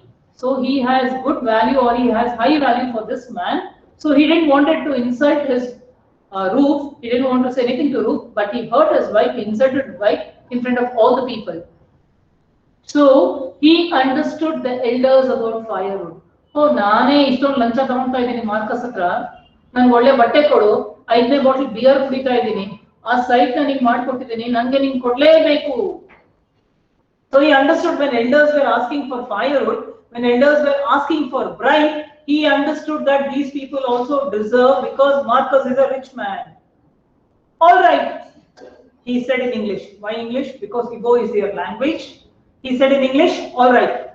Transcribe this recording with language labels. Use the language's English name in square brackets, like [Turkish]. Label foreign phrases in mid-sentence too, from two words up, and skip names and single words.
[English] So he has good value, or he has high value for this man. So he didn't want to insult his Ruth. He didn't want to say anything to Ruth, but he hurt his wife, he insulted his wife in front of all the people. So he understood the elders about firewood. [Kannada] Oh, ನಾನೆ ಇಷ್ಟೋನ್ ಲಂಚ ತಗೊಂಟ ಇದಿನಿ Marcus ಹತ್ರ. Nange ಒಳ್ಳೆ ಬಟ್ಟೆ ಕೊಡು, 5ನೇ ಬಾಟಲ್ ಬಿಯರ್ ಕುಡಿತಾ ಇದ್ದೀನಿ, ಆ ಸೈಟ್ ನ ನಿಂಗೆ ಮಾಡ್ಕೊಟ್ಟಿದ್ದೀನಿ, ನಂಗೆ ನಿಂಗೆ ಕೊಡ್ಲೇಬೇಕು. [English] So he understood when elders were asking for firewood, when elders were asking for bribe, he understood that these people also deserve, because Marcus is a rich man. All right, he said in English. Why English? Because Igbo is their language. He said in English, all right.